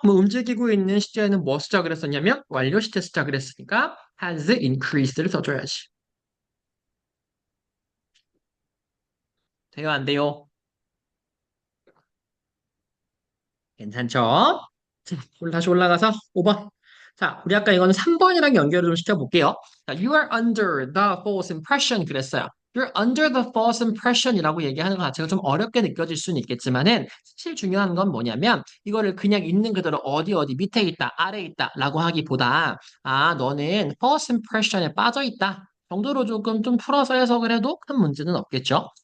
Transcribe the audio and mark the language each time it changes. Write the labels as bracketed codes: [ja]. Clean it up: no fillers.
[ko] 뭐 움직이고 있는 시제는 뭐 쓰자 그랬었냐면 완료 시제 쓰자 그랬으니까 [en] has increased [ko] 를 써줘야지. 돼요, 안 돼요? 괜찮죠? 자, 다시 올라가서 5번. 자, 우리 아까 이거는 3번이랑 연결을 좀 시켜볼게요. [en] 자, you are under the false impression [ko] 그랬어요. [en] You're under the false impression [ko] 이라고 얘기하는 것 자체가 좀 어렵게 느껴질 수는 있겠지만은 사실 중요한 건 뭐냐면 이거를 그냥 있는 그대로 어디 어디 밑에 있다, 아래에 있다라고 하기보다 아, 너는 [en] false impression [ko] 에 빠져 있다 정도로 조금 좀 풀어서 해석을 해도 큰 문제는 없겠죠.